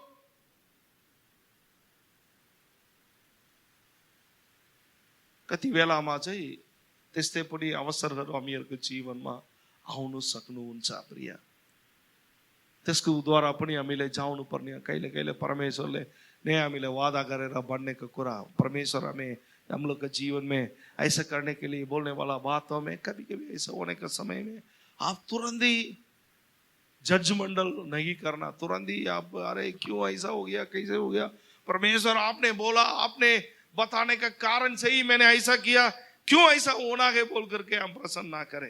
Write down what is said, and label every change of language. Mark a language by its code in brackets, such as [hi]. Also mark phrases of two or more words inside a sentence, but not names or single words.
[ne] कति बेलामा चाहिँ त्यस्तै पनि अवसरहरू हामीहरूको जीवनमा आउन सक्नुहुन्छ प्रिय। त्यसको द्वारा पनि हामीले जाउनु पर्ने, कहिले कहिले परमेश्वरले ने हामीलाई वादा गरेर बन्नेको कुरा, [hi] परमेश्वर हमें हम लोग के जीवन में ऐसा करने के लिए बोलने वाला बातों में कभी कभी ऐसा होने के समय में आप तुरंत ही जजमेंटल नहीं करना, तुरंत ही आप अरे क्यों ऐसा हो गया, कैसे हो गया, परमेश्वर आपने बोला, आपने बताने का कारण से ही मैंने ऐसा किया, क्यों ऐसा होना है बोल करके हम प्रसन्न ना करें।